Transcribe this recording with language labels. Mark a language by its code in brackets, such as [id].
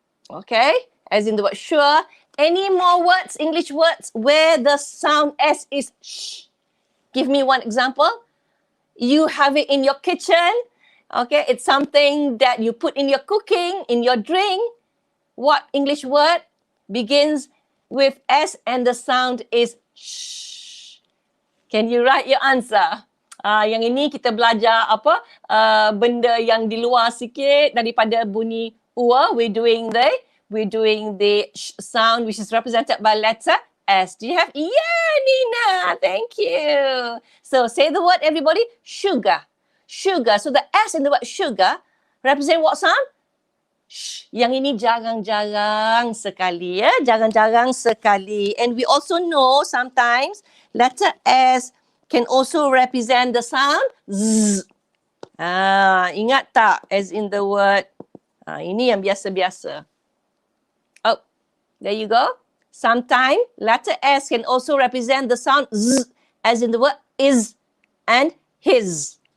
[en] Okay, as in the word sure. Any more words, English words, where the sound S is sh? Give me one example. You have it in your kitchen. Okay, it's something that you put in your cooking, in your drink. What English word begins with S and the sound is sh? Can you write your answer? [ms] Yang ini kita belajar apa? Benda yang di luar sikit daripada bunyi ua. [en] We're doing the sh sound, which is represented by letter S. Do you have? Yeah, Nina. Thank you. So say the word, everybody. Sugar. So the S in the word sugar represent what sound? Shh. [ms] Yang ini jarang-jarang sekali, ya. Jarang-jarang sekali. [en] And we also know sometimes letter S can also represent the sound Z. [ms] Ingat tak? [en] As in the word. [ms] Ini yang biasa-biasa. [en] Oh, there you go. Sometimes letter S can also represent the sound Z, as in the word is and his.